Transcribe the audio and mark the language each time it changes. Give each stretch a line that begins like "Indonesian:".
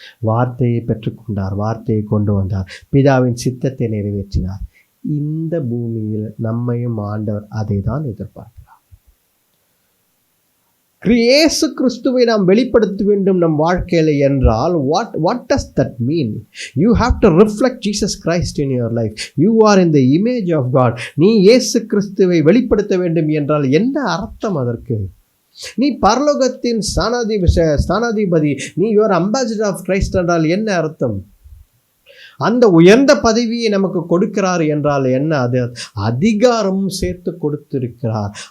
Tamil: வார்த்தையை பெற்றுக்கொண்டார், வார்த்தையை கொண்டு வந்தார், பிதாவின் சித்தத்தை நிறைவேற்றினார். இந்த பூமியில் நம்மையும் ஆண்டவர் அதை தான் எதிர்பார்க்கிறார். இயேசு கிறிஸ்துவை நாம் வெளிப்படுத்த வேண்டும் நம் வாழ்க்கையில் என்றால்
English: what does that mean? You have to reflect Jesus Christ in your life. You are in the image of God.
Tamil: நீ இயேசு கிறிஸ்துவை வெளிப்படுத்த வேண்டும் என்றால் என்ன அர்த்தம் அதற்கு? நீ பரலோகத்தின் ஸ்தானாதிபதி, நீ
English: your ambassador of Christ
Tamil: என்றால் என்ன அர்த்தம்? அந்த உயர்ந்த பதவியை நமக்கு கொடுக்கிறார் என்றால் என்ன? அது அதிகாரமும் சேர்த்து கொடுத்திருக்கிறார்.